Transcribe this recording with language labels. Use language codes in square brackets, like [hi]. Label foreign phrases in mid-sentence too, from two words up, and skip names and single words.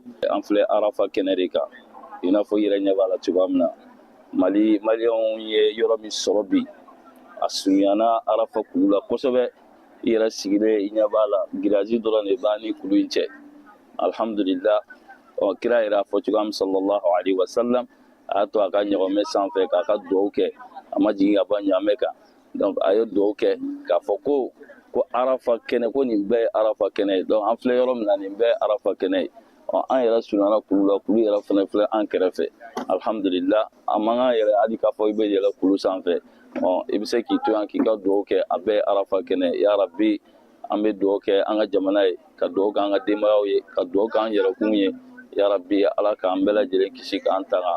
[bm] an filɛ arafa kɛnɛ de kan i n'a fɔ i yɛrɛ ɲɛ b'a la cogoya min na maliyɛnw ye yɔrɔ min sɔrɔ bi a surunyana arafa kulu la kosɛbɛ i yɛrɛ sigilen i ɲɛ b'a la giraji dɔrɔn de b'a ni kulu in cɛ alhamdulillah kira yɛrɛ a fɔ cogoya min [ar] صلى الله عليه وسلم [bm] a y'a to a ka ɲɔgɔnmɛ sanfɛ k'a ka dugawu kɛ a ma jigin ka bɔ ɲaamɛ kan donc a ye dugawu kɛ k'a fɔ ko arafa kɛnɛ ko nin bɛɛ ye arafa kɛnɛ ye donc an filɛ yɔrɔ min na nin bɛɛ ye arafa kɛnɛ ye an yɛrɛ surunyana kulu la kulu yɛrɛ fana filɛ an kɛrɛfɛ alhamdulillah a man kan yɛrɛ hali k'a fɔ i bɛ yɛlɛ kulu sanfɛ i bɛ se k'i to yan k'i ka dugawu kɛ a bɛɛ ye arafa kɛnɛ [ar] يا ربي [bm] an bɛ dugawu kɛ an ka jamana ye ka dugawu kɛ an ka denbayaw ye ka dugawu kɛ an yɛrɛkun ye [ar] يا ربي [bm] ala k'an bɛɛ lajɛlen kisi k'an tanga.